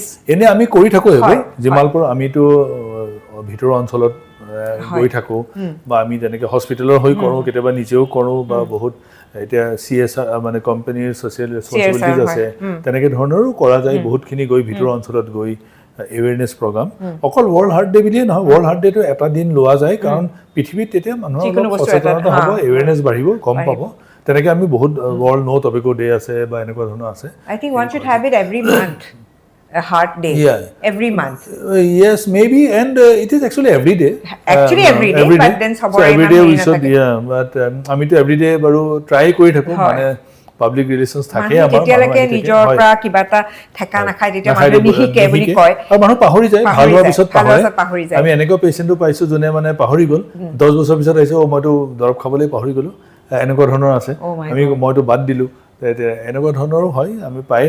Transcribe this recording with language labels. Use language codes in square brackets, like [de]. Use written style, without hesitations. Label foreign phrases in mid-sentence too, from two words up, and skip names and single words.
[as] এনে আমি কৰি থাকোঁ এইবোৰ যিমালপুৰ আমিতো ভিতৰুৱা অঞ্চলত গৈ থাকোঁ বা আমি যেনেকৈ হস্পিটেলৰ হৈ কৰোঁ কেতিয়াবা নিজেও কৰোঁ বা বহুত এতিয়া CSR মানে কোম্পানীৰ [en] social responsibilities [as] আছে তেনেকৈ ধৰণৰো কৰা যায় বহুতখিনি গৈ ভিতৰুৱা অঞ্চলত গৈ [en] awareness program [as] অকল ৱৰ্ল্ড হাৰ্ট ডে বুলিয়ে নহয় ৱৰ্ল্ড হাৰ্ট ডেটো এটা দিন লোৱা যায় কাৰণ পৃথিৱীত তেতিয়া মানুহৰ অলপ সচেতনতা হ'ব এৱেৰনেছ বাঢ়িব গম পাব তেনেকৈ আমি বহুত ৱৰ্ল্ড নো টবেকো ডে আছে বা এনেকুৱা ধৰণৰ আছে [en] I think one should have it every month a heart day every month yes maybe and it is actually every day every day but then so every day we should but amito every day baru try [as] কৰি থাকোঁ মানে [en] public relations [as] থাকে আমাৰ তেতিয়ালৈকে নিজৰ পৰা কিবা এটা ঠেকা নাখায় তেতিয়া মানুহে নিশিকে বুলি কয় আৰু মানুহ পাহৰি যায় ভাল হোৱাৰ পিছত পাহৰি যায় আমি এনেকুৱা পেচেণ্টটো পাইছোঁ যোনে মানে পাহৰি গ'ল 10 বছৰ পিছত আহিছে মইতো দৰৱ খাবলৈ পাহৰি গ'লোঁ এনেকুৱা ধৰণৰ আছে মইতো বাদ দিলোঁ এনেকুৱা ধৰণৰো হয় আমি পায়ে